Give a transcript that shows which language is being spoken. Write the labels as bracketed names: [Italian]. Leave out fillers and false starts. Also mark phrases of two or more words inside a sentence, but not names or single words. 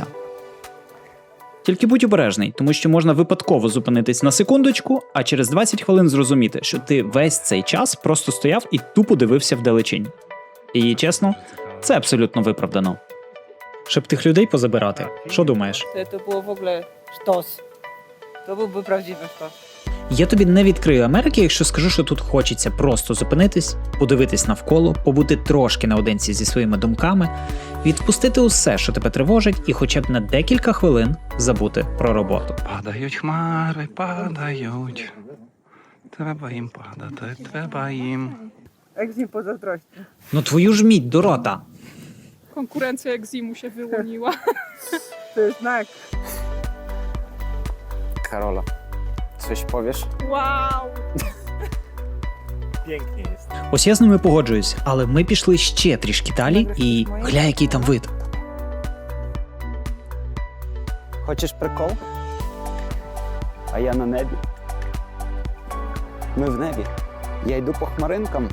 [Ukrainian] Тільки будь обережний, тому що можна випадково зупинитись на секундочку, а через 20 хвилин зрозуміти, що ти весь цей час просто стояв і тупо дивився вдалечінь. І, чесно, це абсолютно виправдано. Щоб тих людей позабирати. Що думаєш? [Polish] To było w ogóle sztos. To byłby prawdziwy sztos. [Ukrainian] Я тобі не відкрию Америки, якщо скажу, що тут хочеться просто зупинитись, подивитись навколо, побути трошки наодинці зі своїми думками, відпустити усе, що тебе тривожить, і хоча б на декілька хвилин забути про роботу. Падають хмари, падають. Треба їм падати, треба їм. [Polish] Egzim pozazdrości. [Ukrainian] Ну твою ж мідь, Дорота! [Polish] Konkurencja Eximu się wyłoniła. To jest znak. Karola, coś powiesz? Wow! Pięknie jest. [Ukrainian] Ось я з ними погоджуюсь, але ми пішли ще трішки далі і гля, який там вид. Хочеш прикол? А я на небі. Ми в небі. Я йду по хмаринкам.